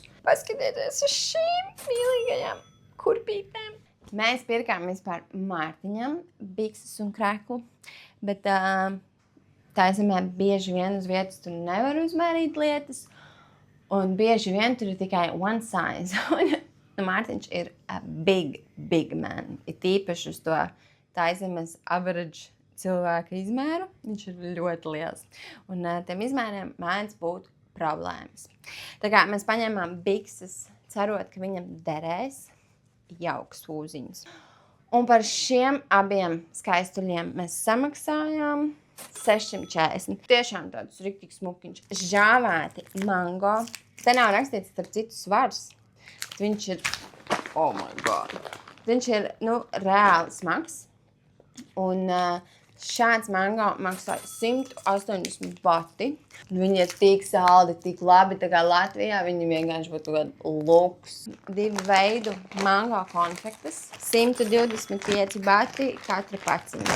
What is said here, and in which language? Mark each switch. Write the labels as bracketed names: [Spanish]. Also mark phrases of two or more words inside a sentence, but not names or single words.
[Latvian] Paskatieties uz šīm mīlīgajām kurpītēm. Mēs pirkām vispār Mārtiņam bikses un kreklu, bet taizemē bieži vien uz vietas tur nevar uzmērīt lietas, un bieži vien tur ir tikai [English] one size. [Latvian] Un Mārtiņš ir [English] a big man. [Latvian] Ir tīpaši uz to taizemes average cilvēka izmēru, viņš ir ļoti liels. Un tiem izmēriem mēdz būt problēmas. Tā kā mēs paņēmām bikses, cerot, ka viņam derēs jauks ūziņas. Un par šiem abiem skaistuļiem mēs samaksājām 640. Tiešām tāds riktīgs smukiņš. Žāvēti mango. Te nav rakstīts starp citu svars. Viņš ir, [English] oh my god. [Latvian] Viņš ir, reāli smags. Un šāds mango maksāja 180 bati. Viņi ir tik saldi, tik labi, tā kā Latvijā viņi vienkārši būtu kādu luks. 2 veidu mango konfektes, 125 bati katra paciņa.